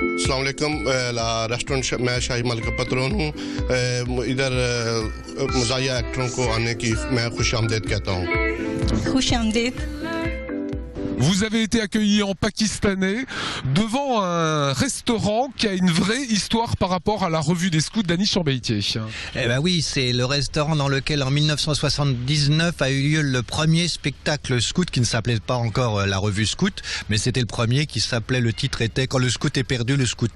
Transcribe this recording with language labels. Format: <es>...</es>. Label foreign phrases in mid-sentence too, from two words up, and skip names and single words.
<ur>السلام علیکم ریسٹورنٹ میں شاہی ملک کا پیٹرن ہوں ادھر مزاحیہ ایکٹروں کو آنے کی میں خوش آمدید کہتا ہوں خوش آمدید</ur> <fr>Vous avez été accueilli en pakistanais devant un restaurant qui a une vraie histoire par rapport à la revue des scouts d'Annie Chambeitier. Eh ben oui, c'est le restaurant dans lequel en 1979 a eu lieu le premier spectacle scout qui ne s'appelait pas encore la revue scout, mais c'était le premier qui s'appelait, le titre était Quand le scout est perdu, le scooter.</fr>